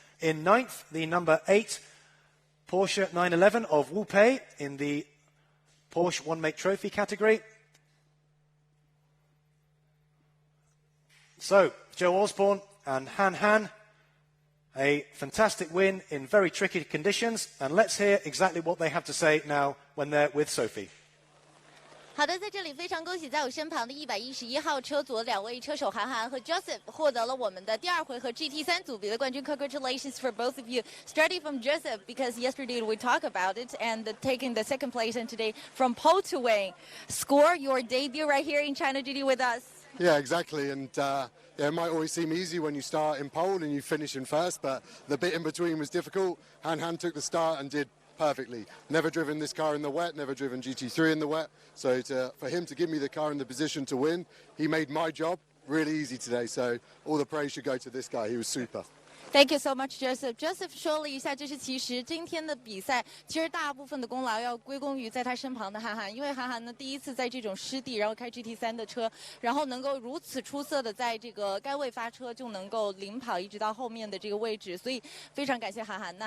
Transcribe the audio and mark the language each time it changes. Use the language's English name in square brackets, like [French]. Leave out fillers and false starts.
[English] In ninth, the number 8 Porsche 911 of Wu Pei in the Porsche One Make Trophy category. So, Joe Osborne and Han Han, a fantastic win in very tricky conditions. And let's hear exactly what they have to say now when they're with Sophie. [Chinese] 好的，在这里非常恭喜在我身旁的111号车组两位车手韩寒和 Joseph 获得了我们的第2回合 GT3 组别的冠军。 [English] Congratulations for both of you. Starting from Joseph, because yesterday we talked about it and taking the second place, and today from pole to win. Score your debut right here in China GT with us. Yeah, exactly. And yeah, it might always seem easy when you start in pole and you finish in first, but the bit in between was difficult. Han Han took the start and did perfectly. Never driven this car in the wet, never driven GT3 in the wet. So for him to give me the car in the position to win, he made my job really easy today. So all the praise should go to this guy. He was super. Thank you so much, Joseph. [Chinese] Joseph 说了一下，就是其实今天的比赛，其实大部分的功劳要归功于在他身旁的韩寒，因为韩寒呢第一次在这种湿地，然后开 GT3 的车，然后能够如此出色的在这个该位发车，就能够领跑一直到后面的这个位置，所以非常感谢韩寒。